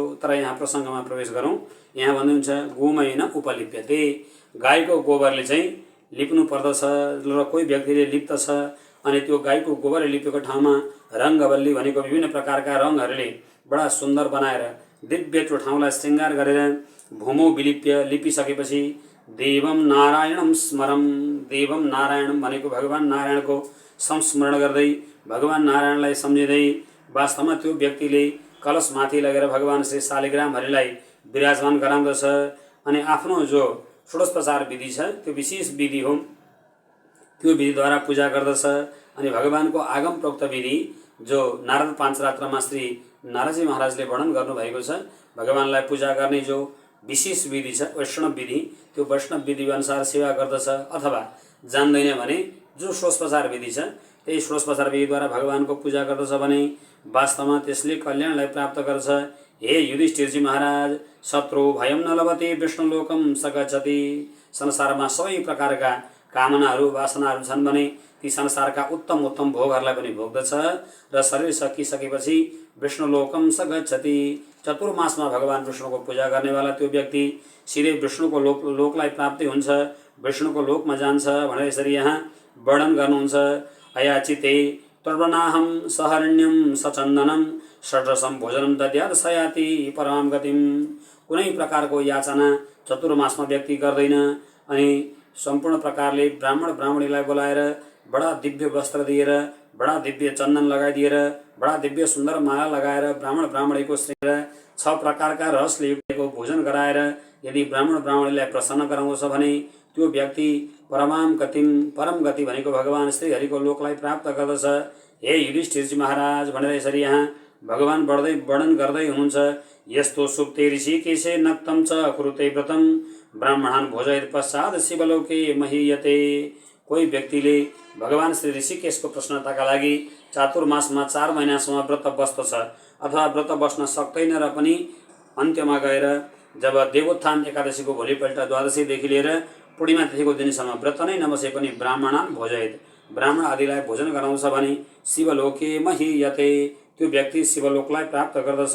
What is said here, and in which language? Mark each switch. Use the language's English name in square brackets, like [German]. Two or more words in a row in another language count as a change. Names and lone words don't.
[Nepali] तर यहाँ प्रसङ्गमा प्रवेश गरौँ। यहाँ भन्नुहुन्छ [Sanskrit] गोमयेन उपलिप्यते, [Nepali] गाईको गोबरले चाहिँ लिप्नु पर्दछ र कोही व्यक्तिले लिप्दछ। अनि त्यो गाईको गोबरले लिपेको ठाउँमा रङ्गवल्ली भनेको विभिन्न प्रकारका रङहरूले बडा सुन्दर बनाएर दिव्य त्यो ठाउँलाई श्रृङ्गार गरेर [Sanskrit] भूमौ विलिप्य [Nepali] लिपिसकेपछि [Sanskrit] देवम नारायणम स्मरम, देवम नारायणम [Nepali] भनेको भगवान नारायणको संस्मरण गर्दै भगवान नारायणलाई सम्झिँदै वास्तवमा त्यो व्यक्तिले कलशमाथि लगेर भगवान श्री शालिग्रामहरूलाई विराजमान गराउँदछ। अनि आफ्नो जो षोडशोपचार विधि छ त्यो विशेष विधि हो, त्यो विधिद्वारा पूजा गर्दछ। अनि भगवानको आगम प्रोक्त विधि जो नारद पाञ्चरात्रमा श्री नारदजी महाराजले वर्णन गर्नुभएको छ, भगवानलाई पूजा गर्ने जो विशेष विधि छ वैष्णव विधि, त्यो वैष्णव विधि अनुसार सेवा गर्दछ। अथवा जान्दैन भने जो षोडशोपचार विधि छ त्यही षोडशोपचार विधिद्वारा भगवानको पूजा गर्दछ भने वास्तवमा त्यसले कल्याणलाई प्राप्त गर्छ। [Sanskrit] हे युधिष्ठिरजी महाराज, शत्रु भयम न लभते विष्णुलोकम स गच्छति, [Nepali] संसारमा सबै प्रकारका कामनाहरू वासनाहरू छन् भने ती संसारका उत्तम उत्तम भोगहरूलाई पनि भोग्दछ र शरीर सकिसकेपछि [Sanskrit] विष्णुलोकम स गच्छति, [Nepali] चतुर्मासमा भगवान विष्णुको पूजा गर्नेवाला त्यो व्यक्ति सिधै विष्णुको लोकलाई प्राप्ति हुन्छ, विष्णुको लोकमा जान्छ भनेर यसरी यहाँ वर्णन गर्नुहुन्छ। [Sanskrit] अयाचिते तर्वनाहम सहरण्यम सचन्दनम षड्रसम भोजनम दद्यात् सयाति परमां गतिम, [Nepali] कुनै प्रकारको याचना चतुर्मासमा व्यक्ति गर्दैन। अनि सम्पूर्ण प्रकारले ब्राह्मण ब्राह्मणीलाई बोलाएर बडा दिव्य वस्त्र दिएर, बडा दिव्य चन्दन लगाइदिएर, बडा दिव्य सुन्दर माला लगाएर ब्राह्मण ब्राह्मणीको श्रेष्ठ 6 प्रकारका रसले युक्तको भोजन गराएर यदि ब्राह्मण ब्राह्मणीलाई प्रसन्न गराउँछ भने त्यो व्यक्ति [Sanskrit] परमां गतिम, [Nepali] परम गति भनेको भगवान श्री हरिको लोकलाई प्राप्त गर्दछ। हे युधिष्ठिरजी महाराज भनेर यसरी यहाँ भगवान बढ्दै वर्णन गर्दै हुनुहुन्छ। [Sanskrit] यस्तो सुप्ते ऋषिकेशे नक्तम च कुरुते व्रतम ब्राह्मणान् भोजयेत् पश्चात् शिवलोके महीयते, [Nepali] कोही व्यक्तिले भगवान श्री ऋषिकेशको प्रसन्नताका लागि चातुर्मासमा 4 महिनासम्म व्रत बस्दछ अथवा व्रत बस्न सक्दैन र पनि अन्त्यमा गएर जब देवोत्थान एकादशीको भोलिपल्ट द्वादशीदेखि लिएर पूर्णिमा तिथिको दिनसम्म व्रत नै नबसे पनि [Sanskrit] ब्राह्मणान् भोजयेत्, [Nepali] ब्राह्मण आदिलाई भोजन गराउँछ भने [Sanskrit] शिवलोके महीयते, [Nepali] त्यो व्यक्ति शिवलोकलाई प्राप्त गर्दछ।